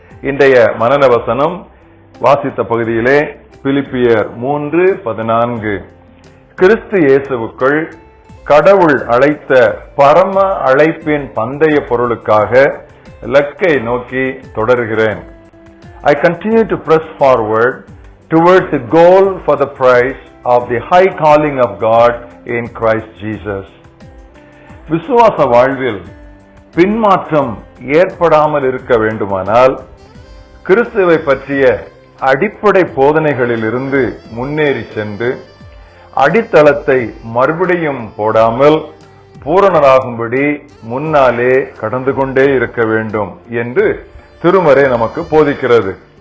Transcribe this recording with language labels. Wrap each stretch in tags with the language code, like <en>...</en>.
<ta>இன்றைய மனன வசனம் வாசித்த பகுதியிலே பிலிப்பியர் 3:14, கிறிஸ்து இயேசுவுக்குள் கடவுள் அழைத்த பரம அழைப்பின் பந்தய பொருளுக்காக லக்கை நோக்கி தொடர்கிறேன்.</ta> <en>I continue to press forward towards the goal for the prize of the high calling of God in Christ Jesus.</en> <ta>விசுவாச வாழ்வில் பின்மாற்றம் ஏற்படாமல் இருக்க வேண்டுமானால் கிறிஸ்துவை பற்றிய அடிப்படை போதனைகளில் இருந்து முன்னேறி சென்று அடித்தளத்தை மறுபடியும் போடாமல் பூரணராகும்படி முன்னாலே கடந்து கொண்டே இருக்க வேண்டும் என்று திருமறை நமக்கு போதிக்கிறது.</ta>